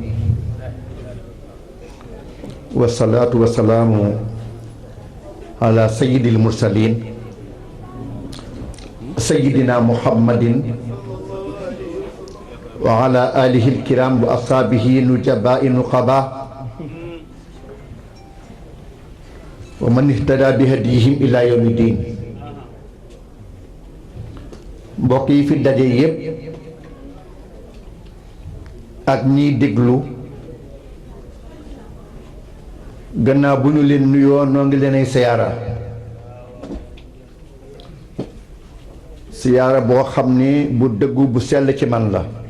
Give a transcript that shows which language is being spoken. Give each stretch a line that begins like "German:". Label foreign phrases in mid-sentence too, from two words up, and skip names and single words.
Arabic: والصلاة والسلام على سيد المرسلين سيدنا محمد وعلى آله الكرام وأصحابه نجباء النقباء ومن اهتدى بهديهم إلى يوم الدين
Wolof: mbokk yi fi daje yépp ak ñiy déglu gannaaw bu ñu leen nuyoo noo ngi leen ay siyaara boo xam ni bu dëggu bu sell ci man la